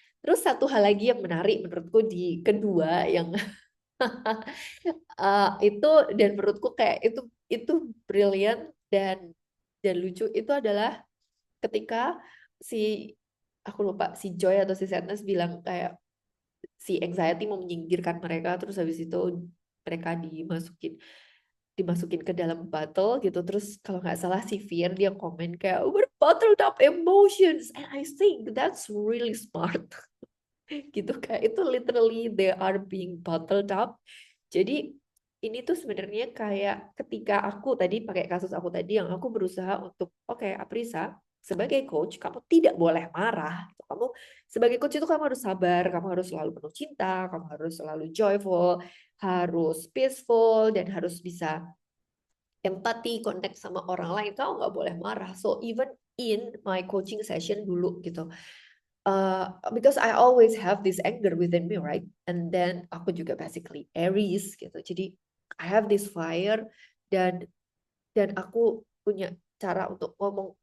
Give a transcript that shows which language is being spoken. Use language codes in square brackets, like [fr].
[id] Terus satu hal lagi yang menarik menurutku di kedua yang itu dan menurutku kayak itu brilian dan lucu itu adalah ketika si aku lupa si Joy atau si Sadness bilang kayak si anxiety mau menyingkirkan mereka, terus habis itu mereka dimasukin ke dalam bottle gitu. Terus kalau nggak salah si Fear dia komen kayak [en] we're bottled up emotions, and I think that's really smart. [id] Gitu, kayak itu [en] literally they are being bottled up. [id] Jadi ini tuh sebenarnya kayak ketika aku tadi pakai kasus aku tadi yang aku berusaha untuk oke, Aprisa sebagai coach kamu tidak boleh marah. Kamu sebagai coach itu kamu harus sabar, kamu harus selalu penuh cinta, kamu harus selalu joyful, harus peaceful, dan harus bisa empati, connect sama orang lain. Kamu nggak boleh marah. [en] So even in my coaching session dulu gitu, because I always have this anger within me, right? And then [id] aku juga basically Aries gitu. Jadi [en] I have this fire, [id] dan aku punya cara untuk ngomong.